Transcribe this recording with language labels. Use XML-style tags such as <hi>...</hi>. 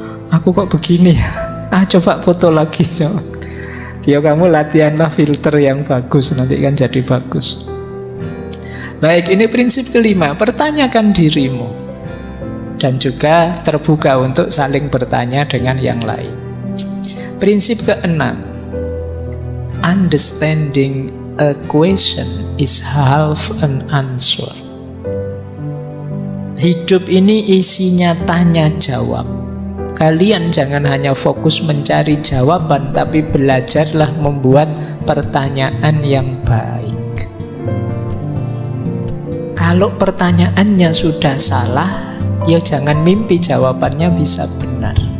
<id>Aku kok begini ya? Coba foto lagi, coba. Ya kamu latihanlah filter yang bagus, nanti kan jadi bagus. Baik, ini prinsip kelima, pertanyakan dirimu. Dan juga terbuka untuk saling bertanya dengan yang lain. Prinsip keenam,</id> <en>understanding a question is half an answer.</en> <id>Hidup ini isinya tanya jawab. Kalian jangan hanya fokus mencari jawaban, tapi belajarlah membuat pertanyaan yang baik. Kalau pertanyaannya sudah salah, ya jangan mimpi jawabannya bisa benar.</id>